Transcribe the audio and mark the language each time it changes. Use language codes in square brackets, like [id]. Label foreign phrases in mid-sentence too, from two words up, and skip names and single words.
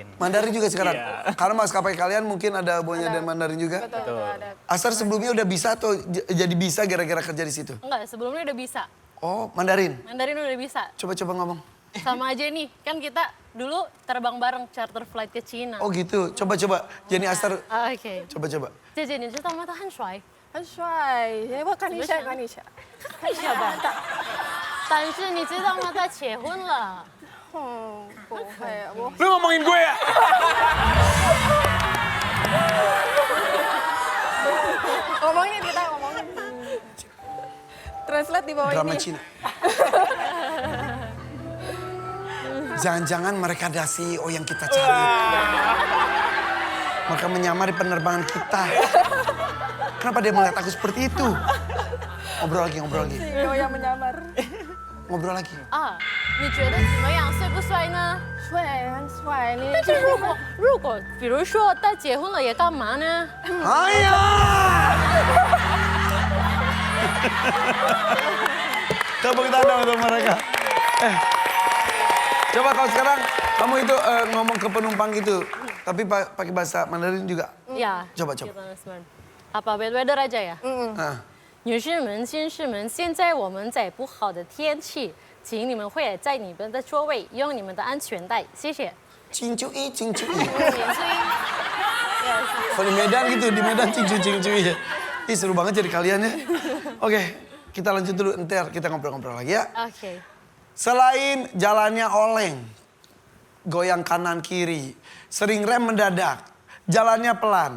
[id] Mandarin juga sekarang? Karena maskapai kalian mungkin ada hubungannya dengan Mandarin juga? Betul. Ada. Aster sebelumnya udah bisa atau jadi bisa gara-gara kerja di situ? Enggak, sebelumnya udah bisa. Oh, Mandarin. Mandarin udah bisa. Coba-coba ngomong. Sama aja nih, kan kita dulu terbang bareng charter flight ke Cina. Oh gitu. Coba-coba. Jenny Aster, OK， coba-coba. [zh] 姐姐你知道吗？他很帅，很帅，我看一下，看一下。看一下吧。但是你知道吗？他结婚了。不会，我 [id] Lu ngomongin gue ya? ngomongin kita ngomongin. Translate di bawah Drama ini. Cina. Jangan-jangan mereka ada CEO yang kita cari. Maka menyamar di penerbangan kita. Kenapa dia melihat aku seperti itu? Ngobrol lagi. CEO yang menyamar. Ngobrol lagi. [zh] 啊，你觉得怎么样？帅不帅呢？帅，很帅，你但是如果比如说他结婚了也干嘛呢？ [id] Ayo! Tepuk tangan untuk mereka. Coba kalau sekarang kamu itu ngomong ke penumpang gitu, tapi pakai bahasa Mandarin juga. 呀， Coba. apa bed-weather aja ya？ Nah. [zh] 女士们、先生们，现在我们在不好的天气，请你们会在你们的座位用你们的安全带，谢谢。 [id] Cincui. Kalau di Medan gitu, di Medan cincui ya. Ih seru banget jadi kalian ya. Oke, kita lanjut dulu, ntar kita ngobrol-ngobrol lagi ya. OK， Selain jalannya oleng, goyang kanan kiri, sering rem mendadak, jalannya pelan.